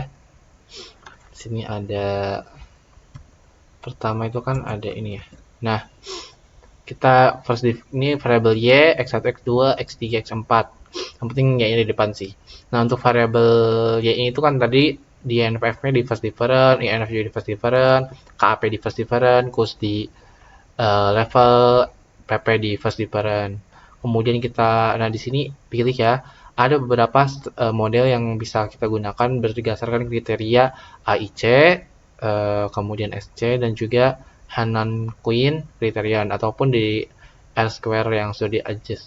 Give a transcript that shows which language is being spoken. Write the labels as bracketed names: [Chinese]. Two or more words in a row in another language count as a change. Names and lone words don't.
[Indonesian] Di sini ada pertama itu kan ada ini ya. Nah, kita first ini variabel Y, X1, X2, X3, X4. Yang penting Y-nya di depan sih. Nah, untuk variabel Y itu kan tadi di NPF-nya di [English] first difference, [Indonesian] INF juga di [English] first difference, [Indonesian] KAP di [English] first difference, [Indonesian] KUS di level, PP di [English] first difference. [Indonesian] Kemudian kita, nah di sini pilih ya, ada beberapa model yang bisa kita gunakan berdasarkan kriteria AIC, kemudian SC, dan juga Hanan Queen criterion, ataupun di R-square yang sudah di-adjust.